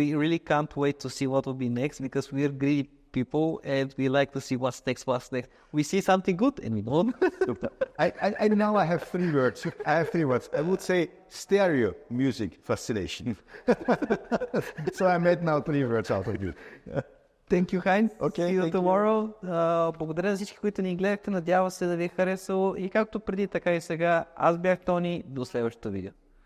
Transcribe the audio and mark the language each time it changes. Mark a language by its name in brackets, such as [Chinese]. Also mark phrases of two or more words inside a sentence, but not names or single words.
[English] We really can't wait to see what will be next, because we're greedy people and we like to see what's next. We see something good and we don't. I now I have three words. I would say stereo music fascination. So I made now three words out of you. Thank you, Heinz. Okay, see you tomorrow. [Bulgarian] Благодаря за всички, които ни гледахте. Надявам се да ви е харесало. И както преди, така и сега. Аз бях Тони. До следващото видео.